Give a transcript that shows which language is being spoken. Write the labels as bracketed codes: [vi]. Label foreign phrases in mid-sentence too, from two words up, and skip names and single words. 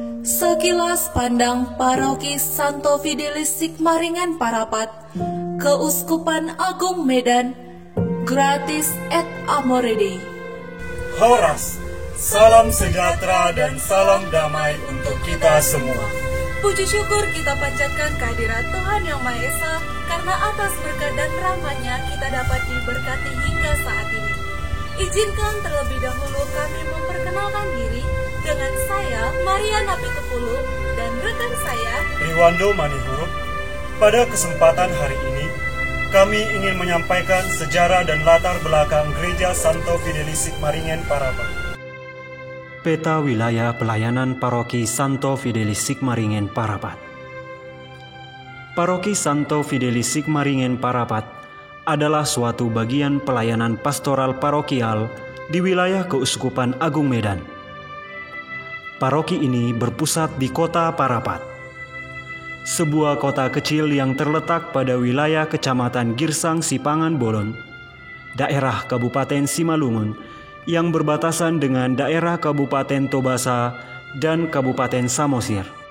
[id] Sekilas pandang Paroki Santo Fidelis Sigmaringen Parapat, Keuskupan Agung Medan, [la] gratis et amore Dei. [id] Horas, salam sejahtera dan salam damai untuk kita semua. Puji syukur kita panjatkan kehadirat Tuhan Yang Maha Esa, karena atas berkat dan rahmat-Nya kita dapat diberkati hingga saat ini. Izinkan terlebih dahulu kami memperkenalkan diri dengan saya, Maria Napitupulu, dan rekan saya, Riwando Manihuruk. Pada kesempatan hari ini, kami ingin menyampaikan sejarah dan latar belakang Gereja Santo Fidelis Sigmaringen Parapat. Peta wilayah pelayanan Paroki Santo Fidelis Sigmaringen Parapat. Paroki Santo Fidelis Sigmaringen Parapat adalah suatu bagian pelayanan pastoral parokial di wilayah Keuskupan Agung Medan. Paroki ini berpusat di kota Parapat, sebuah kota kecil yang terletak pada wilayah Kecamatan Girsang Sipangan Bolon, daerah Kabupaten Simalungun, yang berbatasan dengan daerah Kabupaten Tobasa dan Kabupaten Samosir.